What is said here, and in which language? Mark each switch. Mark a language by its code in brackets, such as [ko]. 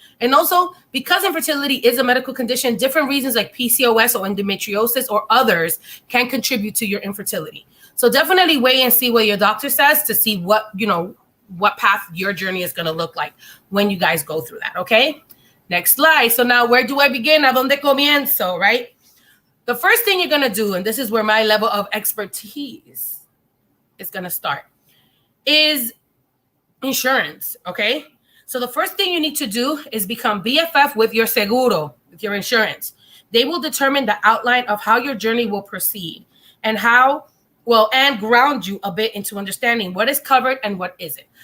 [en] And also, because infertility is a medical condition, different reasons like PCOS or endometriosis or others can contribute to your infertility. So definitely wait and see what your doctor says to see what path your journey is going to look like when you guys go through that, okay? Next slide. So now where do I begin? [es] ¿A dónde comienzo, [en] right? The first thing you're going to do, and this is where my level of expertise is going to start, is insurance, okay? So the first thing you need to do is become BFF with your seguro, with your insurance. They will determine the outline of how your journey will proceed and and ground you a bit into understanding what is covered and what isn't.